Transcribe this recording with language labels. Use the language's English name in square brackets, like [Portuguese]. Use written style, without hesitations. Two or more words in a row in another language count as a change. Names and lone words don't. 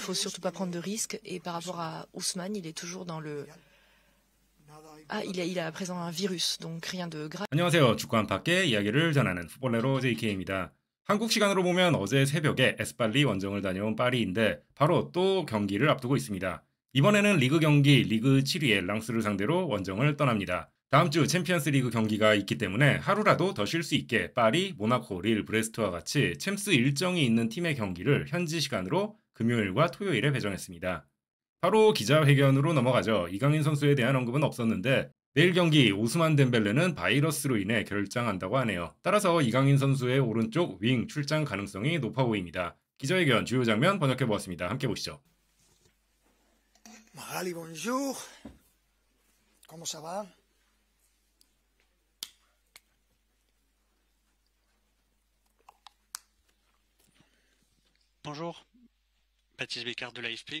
[French] faut surtout pas prendre de risques. Et par rapport à Ousmane, il est toujours dans le... Ah, il a à présent un virus, donc rien de grave. [Korean] 안녕하세요. 축구 안팎의 이야기를 전하는 풋볼레로 JK입니다. 한국 시간으로 보면 어제 새벽에 에스팔리 원정을 다녀온 파리인데 바로 또 경기를 앞두고 있습니다. 이번에는 리그 경기 리그 7위의 랑스를 상대로 원정을 떠납니다. 다음 주 챔피언스 리그 경기가 있기 때문에 하루라도 더 쉴 수 있게 파리, 모나코, 릴, 브레스트와 같이 챔스 일정이 있는 팀의 경기를 현지 시간으로 금요일과 토요일에 배정했습니다. 바로 기자회견으로 넘어가죠. 이강인 선수에 대한 언급은 없었는데 내일 경기 오스만 덴벨레는 바이러스로 인해 결장한다고 하네요. 따라서 이강인 선수의 오른쪽 윙 출장 가능성이 높아 보입니다. 기자회견 주요 장면 번역해보았습니다. 함께 보시죠. [French] Magali, bonjour. Comment ça va? Bonjour, Baptiste Bécard de l'AFP.